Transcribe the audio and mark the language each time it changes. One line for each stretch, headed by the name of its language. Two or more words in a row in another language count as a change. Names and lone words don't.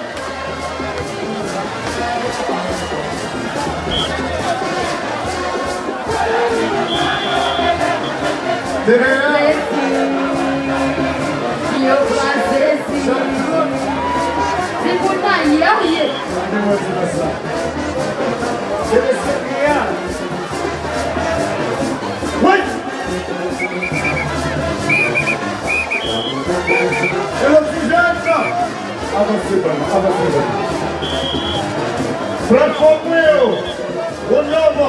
French: TVA.
Portuguese: Eu fazer sim. Se botar aí, eu ia.
French: Avancez, avancez. Plateforme, on y va.